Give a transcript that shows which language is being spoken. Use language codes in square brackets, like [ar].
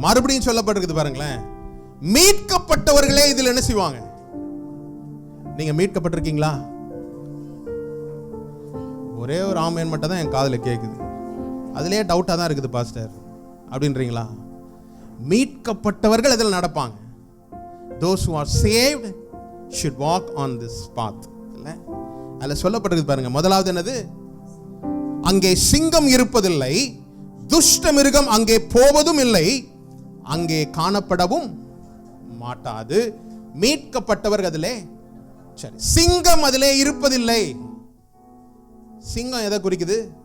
[ta] மறுபடியும் சொல்லப்பட்டிருக்குது பாருங்களேன், மீட்கப்பட்டவர்களே இதில் என்ன செய்வாங்க? நீங்க மீட்கப்பட்டிருக்கீங்களா? ஒரே ஒரு ஆமேன் மட்டும் தான் என் காதுல கேட்குது. அதுலயே டவுட்டா தான் இருக்குது பாஸ்டர் அப்படின்றீங்களா? மீட்கப்பட்டவர்கள் அதில் நடப்பாங்க. [en] Those who are saved should walk on this path. [ta] இல்ல, அதுல சொல்லப்பட்டிருக்கு பாருங்க. முதலாவது என்னது? அங்கே சிங்கம் இருப்பதில்லை, துஷ்ட மிருகம் அங்கே போவதும் இல்லை, அங்கே காணப்படவும் மாட்டாது, மீட்கப்பட்டவர்கள் அதிலே. சரி, சிங்கம் அதிலே இருப்பதில்லை. சிங்கம் எதை குறிக்குது?